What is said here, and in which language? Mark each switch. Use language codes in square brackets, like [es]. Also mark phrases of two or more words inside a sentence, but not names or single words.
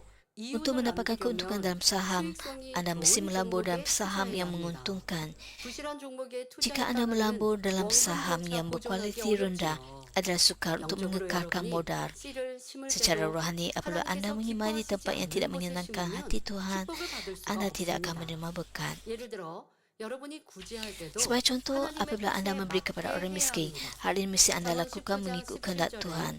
[ms] Untuk [ko] 이윤을 [ms] mendapatkan [ko] 남기려면 [ms] keuntungan dalam saham, [ko] 수익성이 [ms] anda mesti [ko] 좋은 [ms] melabur dalam [ko] 종목에 [ms] saham [ko] 투자해야 [ms] yang [ko] 합니다. [ms] menguntungkan. [ko] 부실한 종목에 [ms] Jika anda [ko] 투자했다가는 [ms] melabur dalam [ko] 원금 [ms] saham [ko] 조차 [ms] yang [ko] 보존하기 [ms] berkualiti rendah, [ko] 어렵지요. [ms] adalah sukar untuk mengekalkan modal. Secara rohani, apabila Anda menyimpan di tempat yang tidak menyenangkan hati Tuhan, Anda tidak akan menerima berkat. Sebagai contoh, apabila Anda memberi kepada orang miskin, hal ini mesti Anda lakukan mengikut kehendak Tuhan.